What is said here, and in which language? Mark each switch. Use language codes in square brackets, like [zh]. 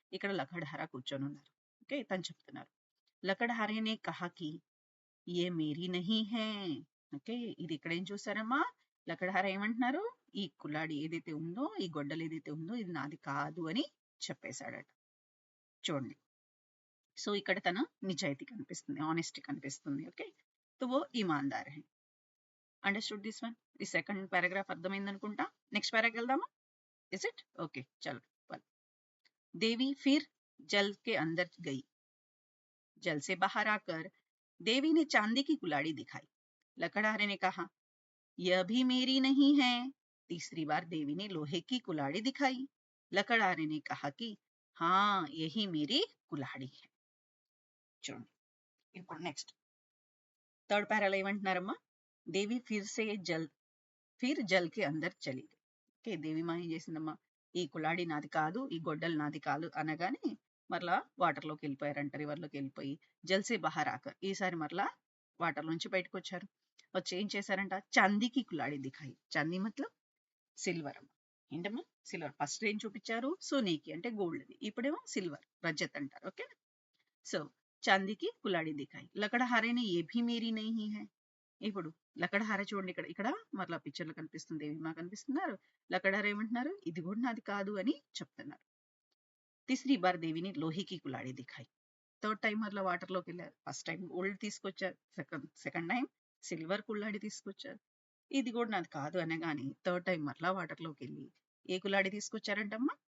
[te] ఇక్కడ లకడహార కూర్చొని ఉన్నారు. ఓకే, తను చెప్తున్నారు. [hi] లకడహారే నే కహా కి ఏ మేరీ నహీ హై. [te] ఓకే, ఇది ఇక్కడ ఏం చూసారమ్మా? లకడహార ఏమంటున్నారు? ఈ కుల్లాడి ఏదైతే ఉందో, ఈ గొడ్డలు ఏదైతే ఉందో ఇది నాది కాదు అని చెప్పేశాడట. చూడండి, సో ఇక్కడ తన నిజాయితీ కనిపిస్తుంది, ఆనెస్టీ కనిపిస్తుంది. [hi] ఓకే, తో वो ईमानदार है. [en] Understood this one? [te] ఈ సెకండ్ పారాగ్రాఫ్ అర్థమైంది అనుకుంటా. నెక్స్ట్ పారాగ్రాఫ్ వెళ్దామా? [en] Is it okay? [te] చలో. [hi] देवी फिर जल के अंदर गई. जल से बाहर आकर देवी ने चांदी की कुल्हाड़ी दिखाई. लकड़हारे ने कहा, यह भी मेरी नहीं है. तीसरी बार देवी ने लोहे की कुल्हाड़ी दिखाई. लकड़हारे ने कहा कि हाँ, यही मेरी कुल्हाड़ी है. [te] చూడండి, ఇప్పుడు నెక్స్ట్ థర్డ్ పారాలో ఏమంటున్నారమ్మా? [hi] దేవి ఫిర్ జల్ కి అందర్ చలి. [te] ఓకే, దేవి మా ఏం చేసిందమ్మా? ఈ కులాడి నాది కాదు, ఈ గొడ్డలు నాది కాదు అనగానే మరలా వాటర్ లోకి వెళ్ళిపోయారంట. రివర్ లోకి వెళ్ళిపోయి [hi] జల్సే బహార్ ఆకర్, [te] ఈసారి మరలా వాటర్ నుంచి బయటకు వచ్చారు. వచ్చి ఏం చేశారంట? [hi] చాందీకి కులాడి దిఖాయి. చాందీ మతలబ్ సిల్వర్ [te] అమ్మ. ఏంటమ్మా? సిల్వర్. ఫస్ట్ ఏం చూపించారు? సోనీకి అంటే గోల్డ్. ఇప్పుడేమో సిల్వర్, రజత్ అంటారు. ఓకే, సో [hi] చాందీ की कुल्हाड़ी दिखाई लकड़हारे ने ये भी मेरी नहीं है [te] ఇప్పుడు లకడహార చూడండి ఇక్కడ ఇక్కడ మరలా పిక్చర్లో కనిపిస్తుంది దేవిమా కనిపిస్తున్నారు లకడహార ఏమంటున్నారు ఇది కూడా నాది కాదు అని చెప్తున్నారు [hi] तीसरी बार देवी ने लोहे की कुल्हाड़ी दिखाई [te] థర్డ్ టైం అట్లా వాటర్లోకి వెళ్ళారు ఫస్ట్ టైం గోల్డ్ తీసుకొచ్చారు సెకండ్ టైం సిల్వర్ కుల్లాడి తీసుకొచ్చారు ఇది కూడా నాది కాదు అనగానే థర్డ్ టైం అట్లా వాటర్లోకి వెళ్ళి ఏ కుల్లాడి తీసుకొచ్చారంటమ్మా